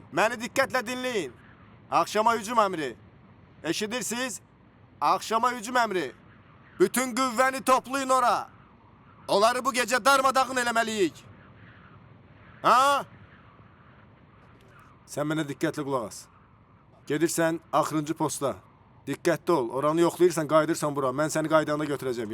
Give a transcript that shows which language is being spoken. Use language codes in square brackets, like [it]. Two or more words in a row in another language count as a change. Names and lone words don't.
[tr] Beni dikkatle dinleyin. Akşama hücum emri. Eşidirsiniz? Akşama hücum emri. [az] Bütün güvveni toplayın ora. Onları bu gece darmadağın eləməliyik. Ha? [tr] Sen bana dikkatle kulak as. [az] Gedirsən axırıncı posta. [tr] Dikkatli ol. [az] Oranı yoxlayırsan, qaydırsan bura. Mən səni qaydanda götürəcəm.